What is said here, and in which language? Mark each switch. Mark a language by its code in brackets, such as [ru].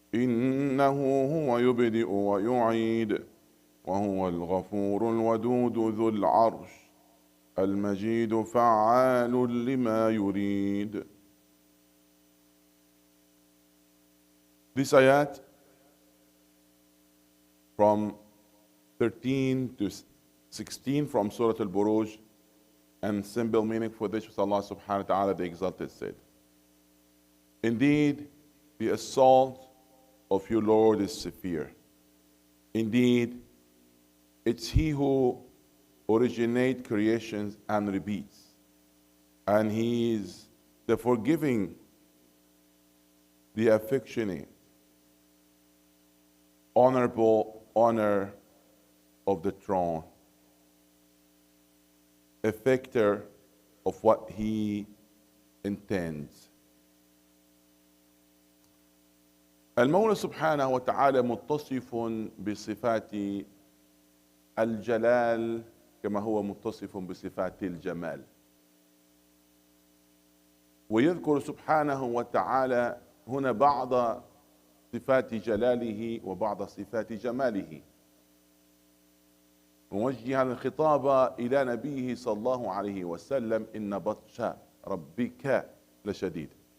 [ar] إنه هو يبدئ ويعيد وهو الغفور الودود ذو العرش المجيد فعال لما يريد. [en] This ayat from 13 to 16 from Surah Al-Buruj, and simple meaning for this was Allah subhanahu wa ta'ala the Exalted said, indeed, the assault of your Lord is severe. Indeed, it's He who originates creations and repeats. And He is the forgiving, the affectionate, honorable honor of the throne, effector of what He intends. [ar] المولى سبحانه وتعالى متصف بصفات الجلال كما هو متصف بصفات الجمال. ويذكر سبحانه وتعالى هنا بعض صفات جلاله وبعض صفات جماله، موجها الخطاب إلى نبيه صلى الله عليه وسلم: إن بطش ربك لشديد،